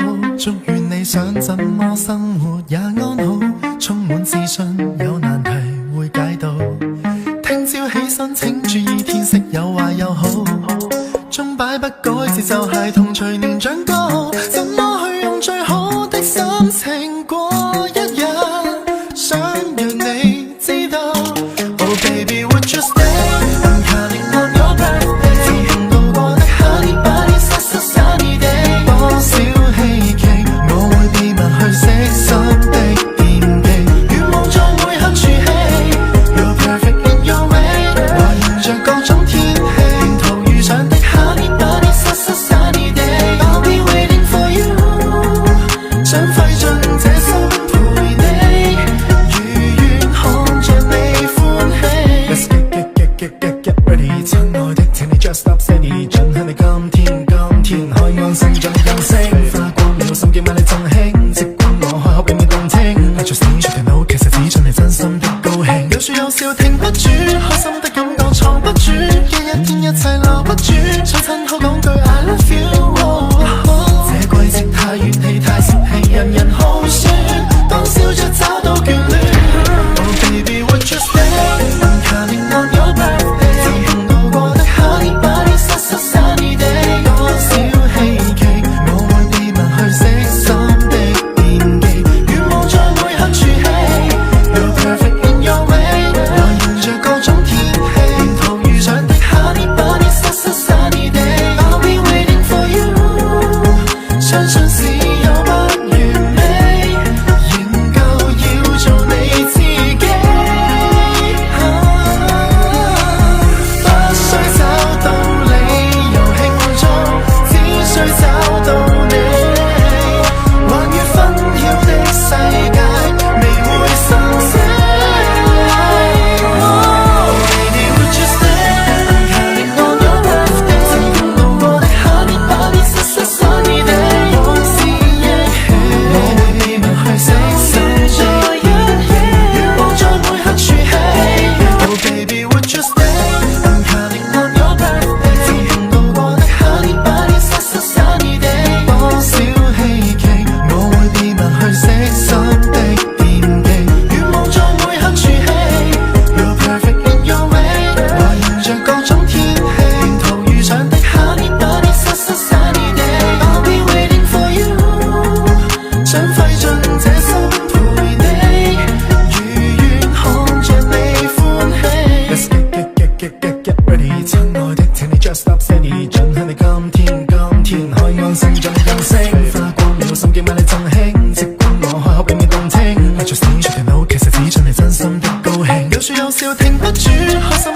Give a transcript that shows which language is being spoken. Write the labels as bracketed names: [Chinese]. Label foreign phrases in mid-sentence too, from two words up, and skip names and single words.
[Cantonese] 祝願你想怎麼生活也安好，充滿自信，有難題會解到。聽朝起身請注意天色有壞有好，鐘擺不改節奏孩童隨年長高，怎麼去用最好的心情過一日，想讓你知道 [English] Oh baby would you stay I'm counting on your birthday [Cantonese] 曾經度過的 [English] Honey Bunny Sunny Day [Cantonese] 多少希冀我會秘密去悉心的惦記，願望在每刻儲起 [English] You're perfect in your way [Cantonese] 懷念着各種天氣，沿途遇上的 [English] Honey Bunny Sunny Day I'll be waiting for you [Cantonese] 想費盡這心陪你，如願看着你歡喜。 [English] Let's get ready [Cantonese] 親愛的請你 [English] just stop steady [Cantonese] 盡享你今天海岸線盡任性，花光了心機買你贈興，即管我開口俾你動聽 [English] I just need you to know [Cantonese] 其實只準你真心的高興，有說有笑停不住，開心的感覺藏不住，一天一切留不住，想親口講句 I [English] love you [Cantonese] 這季節太元氣太泄氣，人人好酸，當笑着找到眷戀 [English] Oh baby would you stay I'm counting on your birthday [Cantonese] 曾經度過的 [English] Honey Bunny Sunny Day [Cantonese] 多少希冀我會秘密去悉心的惦記，願望在每刻儲起 [English] You're perfect in your way [Cantonese] 懷念着各種天氣，沿途遇上的 [English] Honey Bunny Sunny Day I'll be waiting for you [Cantonese] 相信是有不完美，仍舊要做你自己，不需找到理由慶祝，只需找到你，還於紛擾的世界未會生死。 [English] Oh baby would you stay I'm counting on your birthday [Cantonese] 曾經度過的 [English] Honey Bunny Sunny Day [Cantonese] 往事憶起，我會秘密去悉心在一起，願望在每刻儲起 [English] Oh baby would you stay I'm counting on your birthday [Cantonese] 曾經度過的 [English] Honey Bunny Sunny Day [Cantonese] 多少希冀我會秘密去悉心的惦記，願望在每刻儲起 [English] You're perfect in your way [Cantonese] 懷念着各種天氣，沿途遇上的 [English] Honey Bunny Sunny Day I'll be waiting for you [Cantonese] 想費盡這心陪你，如願看着你歡喜。 [English] Let's get ready [Cantonese] 親愛的請你 [English] just stop steady [Cantonese] 盡享你今天海岸線盡任性，花光了心機買你贈興，即管我開口俾你動聽 [English] I just need you to know [Cantonese] 其實只準你真心的高興，有說有笑停不住。